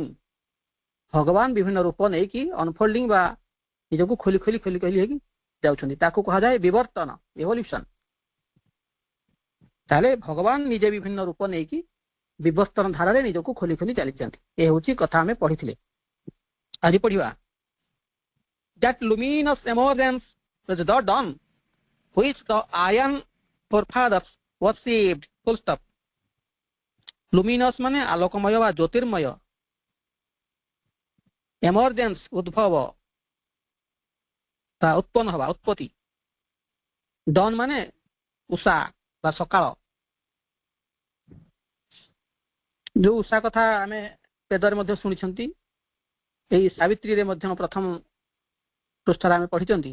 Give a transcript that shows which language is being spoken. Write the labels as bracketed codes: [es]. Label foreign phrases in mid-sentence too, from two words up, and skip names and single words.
[or] ଭଗବାନ ବିଭିନ୍ନ ରୂପ ନେଇକି ଅନଫୋଲ୍ଡିଂ ବା ନିଜକୁ ଖୋଲି ଖୋଲି ଖୋଲି ଖୋଲି ହେଇକି ଯାଉଛନ୍ତି, ତାକୁ କୁହାଯାଏ ବିବର୍ତ୍ତନ, ଇଭଲ୍ୟୁସନ। ତାହେଲେ ଭଗବାନ ନିଜେ ବିଭିନ୍ନ ରୂପ ନେଇକି ବିବର୍ତ୍ତନ ଧାରାରେ ନିଜକୁ ଖୋଲି ଖୋଲି ଚାଲିଛନ୍ତି। ଏ ହେଉଛି କଥା ଆମେ ପଢିଥିଲେ। ଆଜି ପଢିବା [en] that luminous emergence was the dawn which the iron forefathers worshipped. Full stop. [or] luminous ମାନେ ଆଲୋକମୟ ବା ଜ୍ୟୋତିର୍ମୟ, emergence ଉଦ୍ଭବ ବା ଉତ୍ପନ୍ନ ହବା, ଉତ୍ପତ୍ତି। dawn ମାନେ ଉଷା ବା ସକାଳ। ଯୋଉ ଉଷା କଥା ଆମେ ବେଦରେ ମଧ୍ୟ ଶୁଣିଛନ୍ତି, ଏଇ ସାବିତ୍ରୀରେ ମଧ୍ୟ ପ୍ରଥମ ପୃଷ୍ଠାରେ ଆମେ ପଢିଛନ୍ତି।